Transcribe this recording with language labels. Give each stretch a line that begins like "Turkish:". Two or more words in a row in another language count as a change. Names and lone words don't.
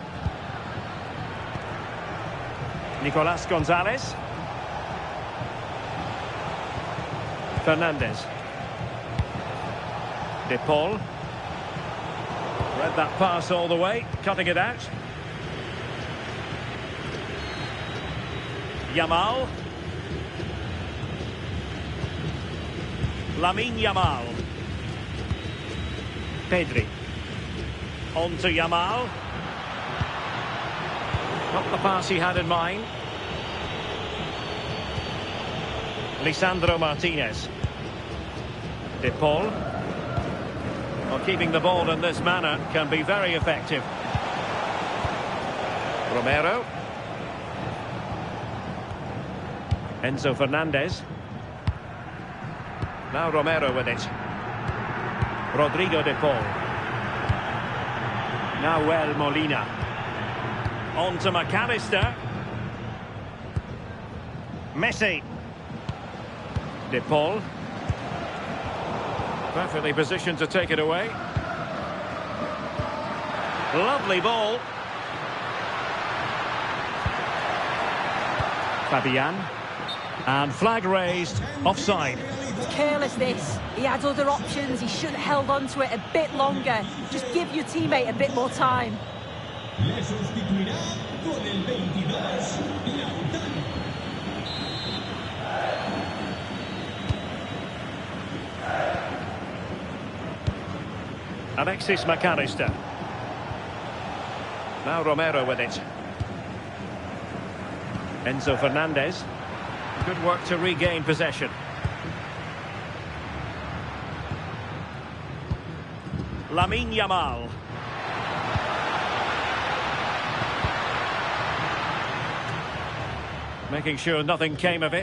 English: Nicolas Gonzalez. Fernandez. De Paul. Read that pass all the way, cutting it out. Yamal. Lamine Yamal. Pedri. On to Yamal. Not the pass he had in mind. Lisandro Martinez. De Paul. Well, keeping the ball in this manner can be very effective. Romero. Enzo Fernandez. Now Romero with it. Rodrigo de Paul. Nahuel Molina. On to McAllister. Messi. De Paul. Perfectly positioned to take it away. Lovely ball. Fabian. And flag raised, offside. It's careless this. He had other options. He should have held on to it a bit longer. Just give your teammate a bit more time.
Spanish: Le sustituirá con el 22, Lautaro.
English: Alexis McAllister. Now Romero with it. Enzo Fernandez. Good work to regain possession. Lamine Yamal. Making sure nothing came of it.